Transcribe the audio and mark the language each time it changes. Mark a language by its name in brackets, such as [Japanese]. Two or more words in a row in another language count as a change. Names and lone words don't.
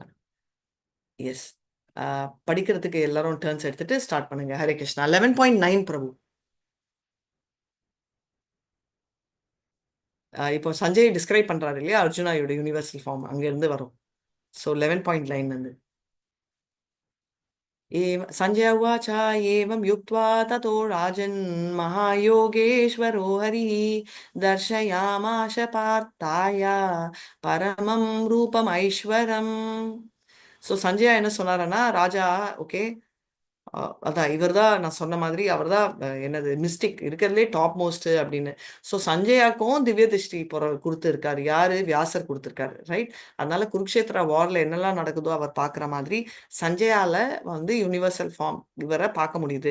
[Tamil] எஸ், படிக்கிறதுக்கு எல்லாரும் டர்ன்ஸ் எடுத்துட்டு ஸ்டார்ட் பண்ணுங்க. ஹரே கிருஷ்ணா. 11.9 பிரபு. இப்போ சஞ்சய் டிஸ்கிரைப் பண்றாரு இல்லையா அர்ஜுனாயோட [English] universal form, [Tamil] அங்க இருந்து வரும். ஸோ 11.9 வந்து [Sanskrit] संजय उवाच एवं युक्त्वा ततो राजन् महायोगेश्वरो हरिः दर्शयामाश पार्थाय परमं रूपमैश्वरम्. [Tamil] ஸோ சஞ்சயா என்ன சொன்னாருன்னா, ராஜா ஓகே, அதான் இவர் தான் நான் சொன்ன மாதிரி, அவர் தான் என்னது மிஸ்டிக் இருக்கிறதுலே [English] top most [Tamil] அப்படின்னு. ஸோ சஞ்சயாக்கும் திவ்ய திருஷ்டி கொடுத்துருக்காரு. யாரு, வியாசர் கொடுத்துருக்காரு, ரைட். அதனால குருக்ஷேத்ரா வார்ல என்னெல்லாம் நடக்குதோ அவர் பார்க்குற மாதிரி சஞ்சயால வந்து [English] universal form [Tamil] இவரை பார்க்க முடியுது.